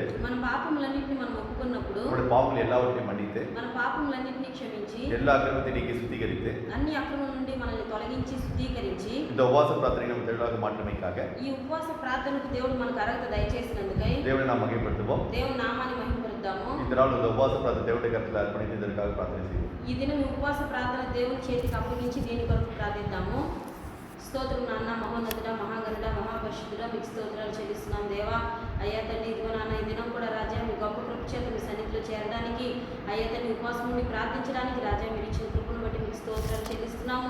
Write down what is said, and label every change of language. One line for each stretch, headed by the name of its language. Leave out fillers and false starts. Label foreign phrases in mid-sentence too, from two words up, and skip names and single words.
Telugu: మన పాపములన్నిటిని మనం ఒప్పుకున్నప్పుడు
Tamil: நம்முடைய பாவங்களை எல்லாவற்றையும் மன்னித்து
Telugu: మన పాపములన్నిటిని క్షమించి
Tamil: எல்லா அக்கிரமத்தை நீக்கி சுத்திகரித்து
Telugu: అన్ని అక్రమం నుండి మనల్ని తొలగించి శుద్ధీకరించి
Tamil: இந்த உபவாச பிரார்த்தனை நம்ம தெளிவாக மாற்றமைக்காக
Telugu: ఈ ఉపవాస ప్రార్థనకు దేవుడు మనకు అర్హత దయచేసినందుకై
Tamil: தேவனை நாம் மகிமைப்படுத்துவோம்.
Telugu: దేవుని నామాన్ని మహిమపరుద్దాము.
Tamil: இந்த நாள் இந்த உபவாச பிரார்த்தனை தேவனுடைய கருத்தில் அர்ப்பணித்து இதற்காக பிரார்த்தனை செய்வோம்.
Telugu: ఈ దినం ఈ ఉపవాస ప్రార్థన దేవుని చేతికి అప్పగించి దీని కొరకు ప్రార్థిద్దాము. స్తోత్రం నాన్న, మహోన్నతుడ, మహాగరుడ, మహాపరిశుద్ధుడ, మీకు స్తోత్రాలు చెల్లిస్తున్నాం దేవా. అయ్యా తండ్రి, ఇదిగో నాన్న, ఈ దినం కూడా రాజా మీ గొప్ప కృప చేత మీ సన్నిధిలో చేరడానికి, అయ్యా తండ్రి ఉపవాసం నుండి ప్రార్థించడానికి రాజా మీరు ఇచ్చిన కృపను బట్టి మీకు స్తోత్రాలు చెల్లిస్తున్నాము.